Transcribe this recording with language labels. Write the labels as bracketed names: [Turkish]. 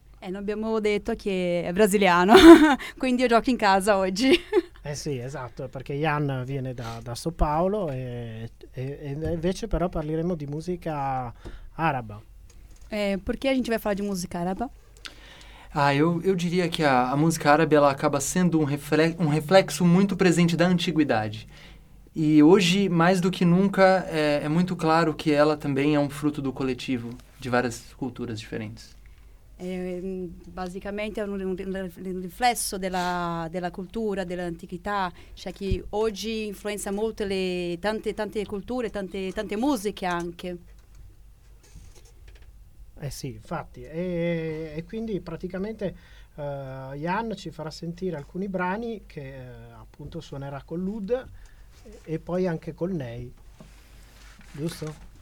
[Portuguese] Não [Italian] abbiamo detto che è brasiliano, quindi io gioco in casa oggi. Eh sì, esatto, perché Jan viene da São Paulo e invece però parleremo di musica araba. [Portuguese] Perché a gente vai falar de música árabe? Ah, eu diria que a música árabe ela acaba sendo um reflexo muito presente da antiguidade. E hoje, mais do que nunca, é muito claro que ela também é um fruto do coletivo de várias culturas diferentes. Basicamente, é um reflexo da cultura, da antiguidade, já que hoje influencia muito [Italian] tante [Portuguese] culturas, tante músicas [Italian] anche. [Portuguese] Sim, [Italian] infatti. E quindi, praticamente, Jan ci farà sentire alcuni brani che appunto suonerà con l'oud. E poi anche con lei, giusto?